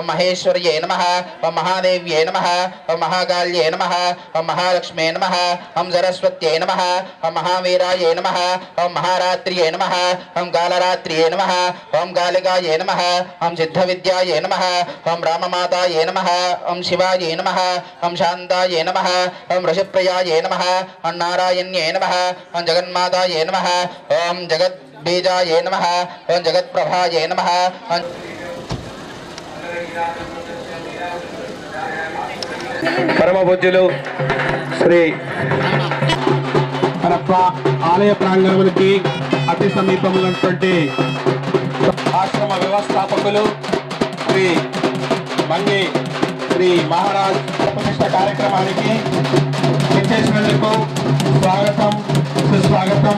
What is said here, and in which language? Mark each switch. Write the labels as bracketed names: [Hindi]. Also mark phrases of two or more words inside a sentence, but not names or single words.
[Sanskrit] महेश्वर्यै नमः ओं महादेव्यै नमः ओं महाकाल्यै नमः ओं महालक्ष्म्यै नमः ओं सरस्वत्यै नमः ओं महावीरायै नमः ओं महारात्र्यै नमः ओं कालरात्र्यै नमः ओं कालिकायै नमः ओं सिद्धविद्यायै नमः ओं राममातायै नमः ओं शिवायै नमः ओं शान्तायै नमः ओं ऋषिप्रियायै नमः ओं नारायण्यै नमः ओं जगन्माता ये नमः ओम जगत बीजाय नमः ओम जगत प्रभाय नमः [Telugu] పరమ పూజ్యులు శ్రీ హరప్ప ఆలయ ప్రాంగణానికి అతి సమీపంలో ఉన్నటువంటి ఆశ్రమ వ్యవస్థాపకులు శ్రీ మంగి శ్రీ మహారాజ్ ప్రతిష్ట కార్యక్రమానికి విచ్చేసినందుకు స్వాగతం సుస్వాగతం.